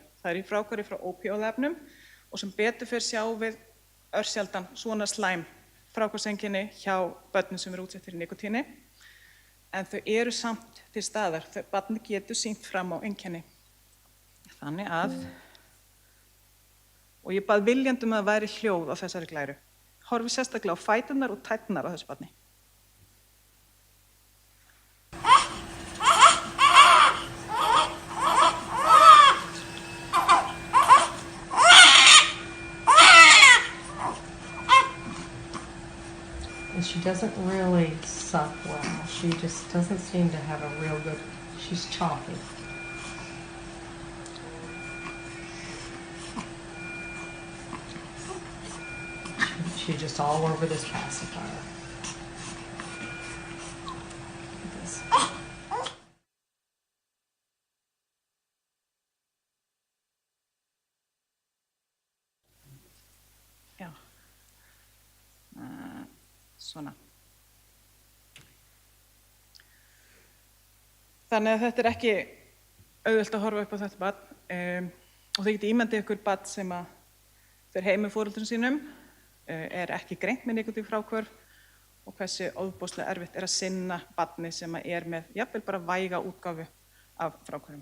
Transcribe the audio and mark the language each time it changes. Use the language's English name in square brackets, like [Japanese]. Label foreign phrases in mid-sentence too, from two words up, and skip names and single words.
[Icelandic] Það í fráhvarfi frá ópíóíðaefnum og sem betur fer sjáum við örsjaldan svona slæm fráhvarfseinkenni hjá börnum sem eru útsett fyrir nikótíni. En þau eru samt til staðar. Barnið getur sýnt fram á einkenni. Þannig að, og ég bað viljandi að það væri hljóð á þessari glæru. Horfi sérstaklega á fæturnar og tærnar á þessu barni. [English] She doesn't really suck well. She just doesn't seem to have a real good, she's choppy. She's just all over this pacifier. This. [Icelandic] Já. Svona. Þannig að þetta ekki auðvelt að horfa upp á þetta barn og þið getið ímyndið ykkur barn sem að fer heim með foreldrum sínum, ekki greint með nikótínfráhvörf og hversu ofboðslega erfitt að sinna barni sem að með jafnvel bara væga útgáfu af fráhvörfum.